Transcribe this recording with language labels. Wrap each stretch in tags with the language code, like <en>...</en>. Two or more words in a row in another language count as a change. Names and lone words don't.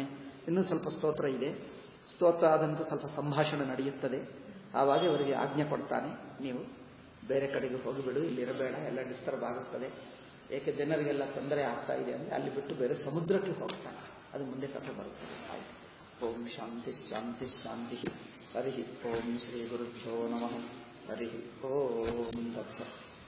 <kn>ಇನ್ನೂ ಸ್ವಲ್ಪ ಸ್ತೋತ್ರ ಇದೆ. ಸ್ತೋತ್ರ ಆದಂತೆ ಸ್ವಲ್ಪ ಸಂಭಾಷಣೆ ನಡೆಯುತ್ತದೆ. ಆವಾಗ ಅವರಿಗೆ ಆಜ್ಞೆ ಕೊಡ್ತಾನೆ, ನೀವು ಬೇರೆ ಕಡೆಗೆ ಹೋಗಿಬಿಡು, ಇಲ್ಲಿರಬೇಡ, ಎಲ್ಲ ಡಿಸ್ಟರ್ಬ್ ಆಗುತ್ತದೆ. ಏಕೆ ಜನರಿಗೆಲ್ಲ ತೊಂದರೆ ಆಗ್ತಾ ಇದೆ ಅಂದರೆ ಅಲ್ಲಿ ಬಿಟ್ಟು ಬೇರೆ ಸಮುದ್ರಕ್ಕೆ ಹೋಗ್ತಾನೆ. ಅದು ಮುಂದೆ ಕಥೆ ಬರುತ್ತದೆ. ಆಯ್ತು.</kn> <sa>ಓಂ ಶಾಂತಿ ಶಾಂತಿ ಶಾಂತಿ. ಹರಿ ಓಂ ಶ್ರೀ ಗುರುಭ್ಯೋ ನಮಃ. ಹರಿ ಓಂ ತತ್ಸತ್.</sa>